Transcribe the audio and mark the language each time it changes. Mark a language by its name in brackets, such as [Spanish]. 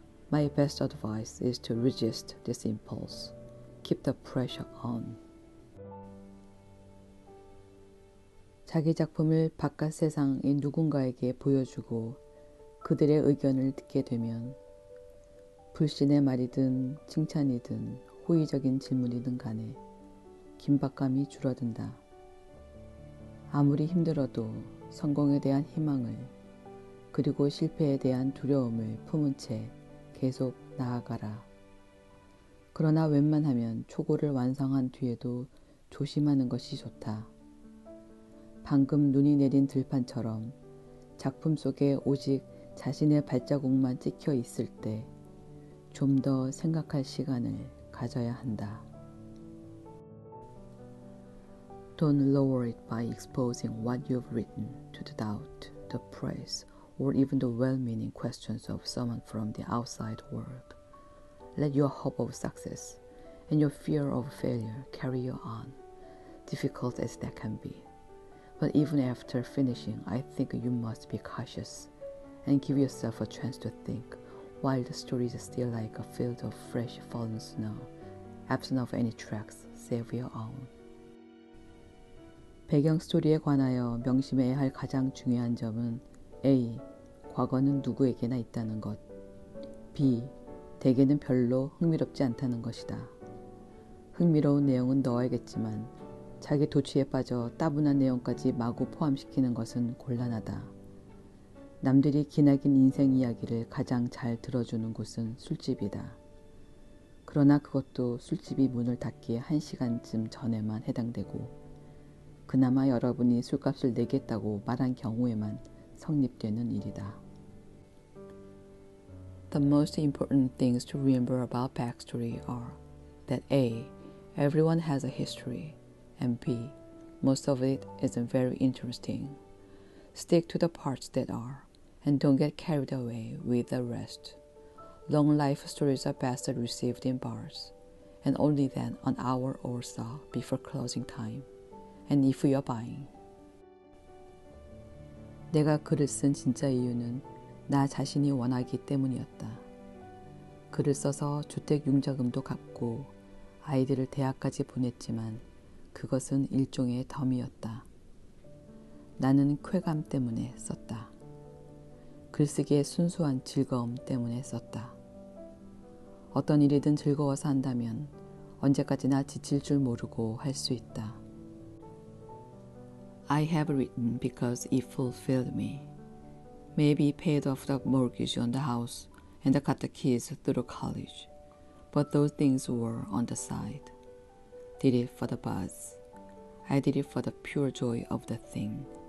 [English] My best advice is to resist this impulse. Keep the pressure on. [Korean] 자기 작품을 바깥 세상의 누군가에게 보여주고 그들의 의견을 듣게 되면 불신의 말이든 칭찬이든 호의적인 질문이든 간에 긴박감이 줄어든다. 아무리 힘들어도 성공에 대한 희망을 그리고 실패에 대한 두려움을 품은 채 계속 나아가라. 그러나 웬만하면 초고를 완성한 뒤에도 조심하는 것이 좋다. 방금 눈이 내린 들판처럼 작품 속에 오직 자신의 발자국만 찍혀 있을 때 좀 더 생각할 시간을 가져야 한다. [English] Don't lower it by exposing what you've written to the doubt, the praise, or even the well-meaning questions of someone from the outside world. Let your hope of success and your fear of failure carry you on, difficult as that can be. But even after finishing, I think you must be cautious and give yourself a chance to think while the story is still like a field of fresh fallen snow, absent of any tracks save your own. [Korean] 배경 스토리에 관하여 명심해야 할 가장 중요한 점은 A. 과거는 누구에게나 있다는 것. B. 대개는 별로 흥미롭지 않다는 것이다. 흥미로운 내용은 넣어야겠지만 자기 도취에 빠져 따분한 내용까지 마구 포함시키는 것은 곤란하다. 남들이 기나긴 인생 이야기를 가장 잘 들어주는 곳은 술집이다. 그러나 그것도 술집이 문을 닫기에 1시간쯤 전에만 해당되고 그나마 여러분이 술값을 내겠다고 말한 경우에만 성립되는 일이다. [English] The most important things to remember about backstory are that A. Everyone has a history, and B. Most of it isn't very interesting. Stick to the parts that are, and don't get carried away with the rest. Long life stories are best received in bars, and only then an hour or so before closing time. And if you're buying. [Korean] 내가 글을 쓴 진짜 이유는 나 자신이 원하기 때문이었다. 글을 써서 주택 융자금도 갚고 아이들을 대학까지 보냈지만 그것은 일종의 덤이었다. 나는 쾌감 때문에 썼다. 글쓰기의 순수한 즐거움 때문에 썼다. 어떤 일이든 즐거워서 한다면 언제까지나 지칠 줄 모르고 할 수 있다. [English] I have written because it fulfilled me. Maybe paid off the mortgage on the house and got the kids through college. But those things were on the side. Did it for the buzz. I did it for the pure joy of the thing.